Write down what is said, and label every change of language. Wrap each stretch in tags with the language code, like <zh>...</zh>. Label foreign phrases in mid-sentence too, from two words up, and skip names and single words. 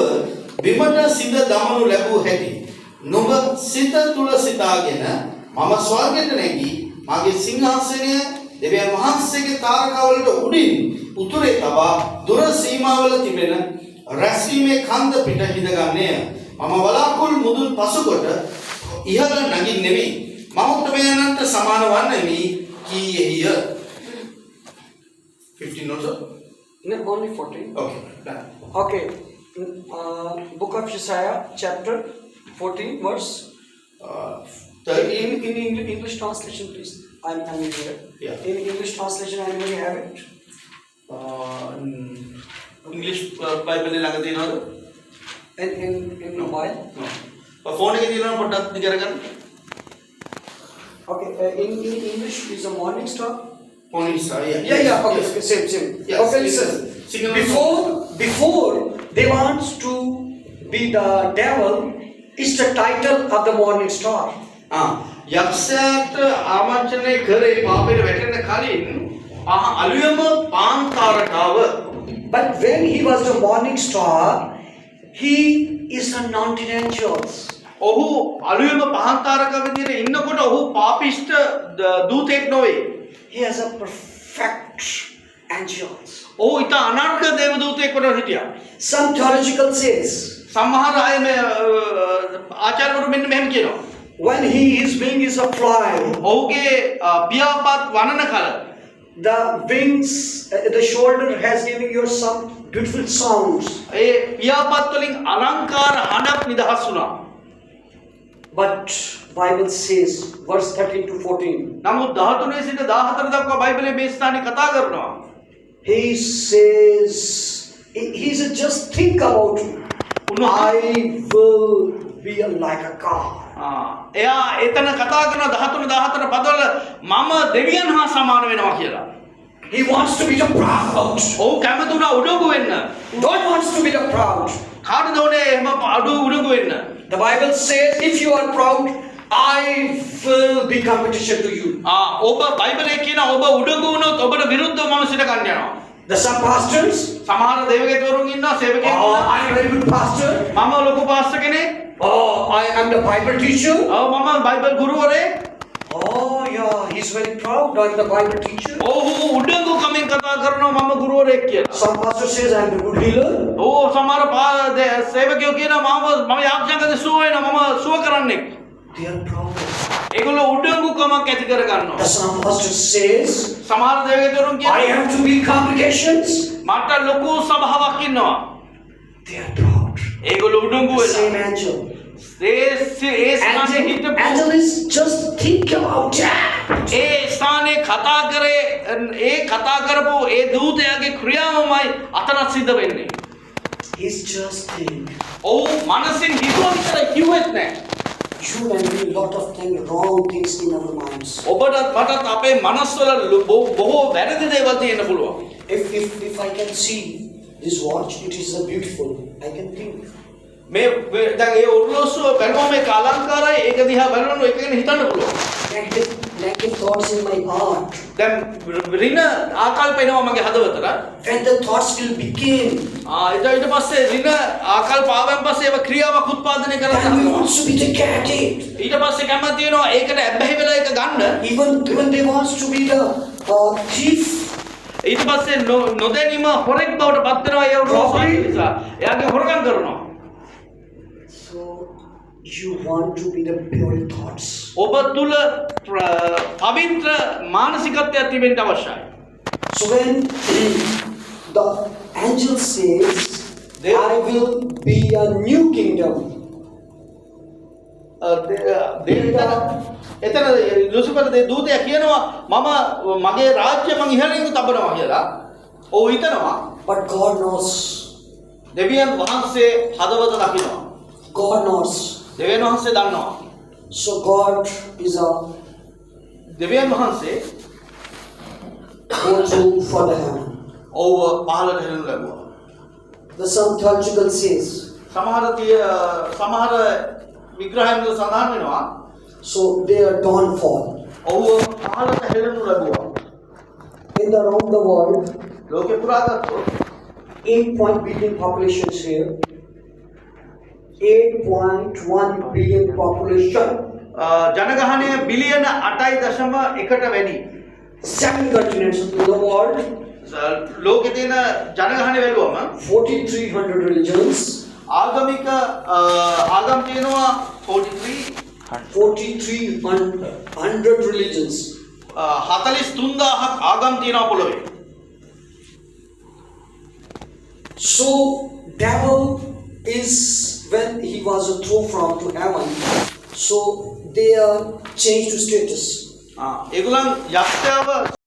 <si>බිමට සිඳ දමනු ලැබූ හැටි නුඹ සිත තුල සිතාගෙන මම ස්වර්ගයට නැගී මාගේ සිංහාසනය දෙවියන් වහන්සේගේ තාරකාවලට උඩින් උතුරේ තබා දුර සීමාවල තිබෙන රැස්වීමේ කන්ද පිට හිඳගන්නේය මම වලාකුළු මුදුන් පසුකොට ඉහළ නගින්නෙමි මම උත්තමයන්ට සමාන වන්නෙමි කීයේය 15 also?</si> <en>No, only 14. Okay, done. Okay. Book of Isaiah, chapter 14, verse. In English translation, please. I'm here. Yeah. In English translation, anybody have it? English Bible</en> <si>ළඟ තියෙනවද?</si> <en>In mobile? No.</en> <si>ෆෝන් එකේ තියෙනවද පොඩ්ඩක් දිග කරගන්න.</si> <en>Okay. In English is a morning star. Morning star, yeah. Yeah. Okay, Yes. okay, same. Yes. Okay, listen. Before they want to be the devil, is the title of the morning star.</en> <si>යක්ෂයාට ආමන්ත්‍රණය කරේ පාපයට වැටෙන්න කලින් අලුයම පාන් තාරකාව.</si> <en>But when he was the morning star, he is anointed angels.</en> <si>ඔහු අලුයම පහන් තාරකාව විදිහට ඉන්නකොට ඔහු පාපිෂ්ඨ දූතෙක් නොවේ.</si> <en>He has a perfect angels.</en> <si>ඔහු ඊට අනර්ග දේව දූතෙක් කොට හිටියා.</si> <en>Some theological says,</en> <si>සමහර අය මේ ආචාර්යවරු මෙන්න මෙහෙම කියනවා.</si> <en>when his wing is a fly,</en> <si>ඔහුගේ පියාපත් වනන කල</si> <en>the wings, the shoulder has given you some beautiful sounds.</en> <si>ඒ පියාපත් වලින් අලංකාර හඬක් නිදහස් වුණා.</si> <en>But Bible says, verse 13 to 14,</en> <si>නමුත් 13 සිට 14 දක්වා බයිබලයේ මේ ස්ථානේ කතා කරනවා.</si> <en>he says, he's just think about it. I will be like a God.</en> <si>එයා එතන කතා කරන 13 14 පදවල මම දෙවියන් හා සමාන වෙනවා කියලා.</si> <en>He wants to be the proud.</en> <si>ඔහු කැමතුණා උඩඟු වෙන්න.</si> <en>God wants to be the proud.</en> <si>කාටද ඕනේ එහෙම උඩඟු වෙන්න?</si> <en>The Bible says, if you are proud, I will be competition to you.</en> <si>ඔබ බයිබලයේ කියන ඔබ උඩඟු වුණොත් ඔබට විරුද්ධව මම සිට ගන්න යනවා.</si> <en>There's some pastors.</en> <si>සමහර දේවගේතුරුන් ඉන්නවා සේවකයන්</si> <en>Oh,</en> <si>ඉන්නවා.</si> <en>I am a very good pastor.</en> <si>මම ලොකු පාස්ටර් කෙනෙක්.</si> <en>Oh, I am the Bible teacher.</en> <si>මම බයිබල් ගුරුවරයෙක්.</si> <en>Oh, yeah, he's very proud. I'm the Bible teacher.</en> <si>ඔහු උඩඟු කමින් කතා කරනවා මම ගුරුවරයෙක් කියලා.</si> <en>Some pastor says I'm the good healer.</en> <si>සමහර සේවකයෝ කියනවා මම යාඥාකද සුව වෙනවා මම සුව කරන්නෙක්.</si> <en>They are proud.</en> <si>ඒගොල්ලෝ උඩඟුකමක් ඇති කර ගන්නවා.</si> <en>The some pastor says,</en> <si>සමහර දෙවියතුරුන්</si> <en>I</en> <si>කියනවා</si> <en>have to be congregations.</en> <si>මට ලොකු සභාවක් ඉන්නවා.</si> <en>They are proud.</en> <si>ඒගොල්ලෝ උඩඟු</si> <en>The</en> <si>වෙලා.</si> <en>same angel.</en> <si>ඒ ස්ථානයේ හිටපු</si> <en>Angel is just think about that.</en> <si>ඒ ස්ථානයේ කතා කරේ ඒ කතා කරපු ඒ දූතයාගේ ක්‍රියාවමයි අතනත් සිද්ධ වෙන්නේ.</si> <en>He's just think.</en> <si>ඔව් මනසින් හිතුවා විතරයි කිව්වෙත් නැහැ.</si> <en>You and me, lot of things, wrong things in our minds.</en> <si>ඔබටත් මටත් අපේ මනස්වල බොහෝ වැරදි දේවල් තියෙන්න පුළුවන්.</si> <en>If I can see this watch, it is a beautiful. I can think.</en> <si>මේ දැන් ඒ ඔරලෝසුව බැලුවම මේක අලංකාරයි ඒක දිහා බලනකොට ඒක ගැන හිතන්න පුළුවන්.</si> <en>Negative thoughts in my heart.</en> <si>දැන් රින ආකල්ප එනවා මගේ හදවතට.</si> <en>When the thoughts will begin,</en> <si>ඊට පස්සේ රින ආකල්ප ආවන් පස්සේ ඒව ක්‍රියාවක් උත්පාදනය</si> <en>then</en> <si>කරලා</si> <en>we wants to be the candidate.</en> <si>ඊට පස්සේ කැමති වෙනවා ඒකට ඇබ්බැහි වෙලා ඒක ගන්න.</si> <en>Even they wants to be the thief.</en> <si>ඊට පස්සේ නොදැනීම හොරෙක් බවට පත් වෙනවා ඒ රෝසාව නිසා. එයාගේ හොරගම් කරනවා.</si> <en>So you want to be the pure thoughts.</en> <si>ඔබ තුල පවිත්‍ර මානසිකත්වයක් තිබෙන්න අවශ්‍යයි.</si> <en>So when the angel says, I will be a new kingdom.</en> <si>එතන ලුසිෆර් දූතයා කියනවා මම මගේ රාජ්‍ය මං ඉහළින් තබනවා කියලා. ඔව් හිතනවා.</si> <en>But God knows.</en> <si>දෙවියන් වහන්සේ හදවත දකිනවා.</si> <en>God knows.</en> <si>දෙවියන් වහන්සේ දන්නවා.</si> <en>So God is a</en> <si>දෙවියන් වහන්සේ</si> <en>go through for the heaven.</en> <si>ඔව් පහළට හෙළනු ලැබුවා.</si> <en>The some theological says.</en> <si>සමහර විග්‍රහයන් වල සඳහන් වෙනවා.</si> <en>So they are downfall.</en> <si>ඔව් පහළට හෙළනු ලැබුවා.</si> <en>In the around the world,</en> <si>ලෝකේ පුරා ගත්තොත්</si> <en>8 billion populations here. 8.1 billion population.</en> <si>ජනගහනය බිලියන 8.1කට වැඩි.</si> <en>7 continents in the world.</en> <si>ලෝකේ තියෙන ජනගහනය බැලුවම</si> <en>4,300 religions.</en> <si>ආගමික ආගම් තියෙනවා</si> <en>4,300 religions.</en> <si>43000ක් ආගම් තියෙනවා පොළොවේ.</si> <en>So devil is when he was thrown from to heaven. So they are changed to status.</en> <si>ඒගොල්ලන් යක්ෂයව</si>